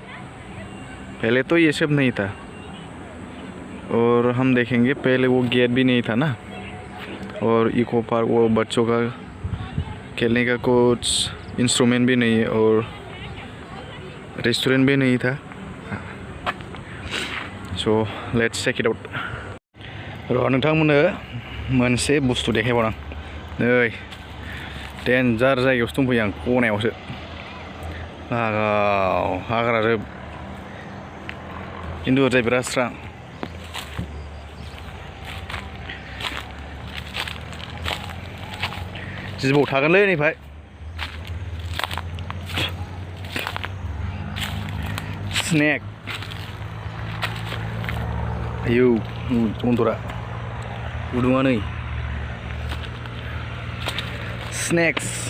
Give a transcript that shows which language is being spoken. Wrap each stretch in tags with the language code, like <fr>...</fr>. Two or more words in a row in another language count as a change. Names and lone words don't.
<hi>पहले तो ये सब नहीं था, और हम देखेंगे पहले वो गेट भी नहीं था ना, और इको पार्क वो बच्चों का खेलने का कुछ इंस्ट्रूमेंट भी नहीं है, और रेस्टोरेंट भी नहीं था।</hi> <en>So let's check it out.</en> <brx>र' नोंथांमोननो मोनसे बुस्थु देखायबावदां। नै डेन्जार जायगायावसो दंफैयो आं, खनायावसो लागाव हाग्राजोब, खिन्थु ओरैजाय बिराद स्रां। जिबौ थागोनलै नैफाय, स्नेक, आयौ दन्दरा गुदुङा नै, स्नेक्स।</brx>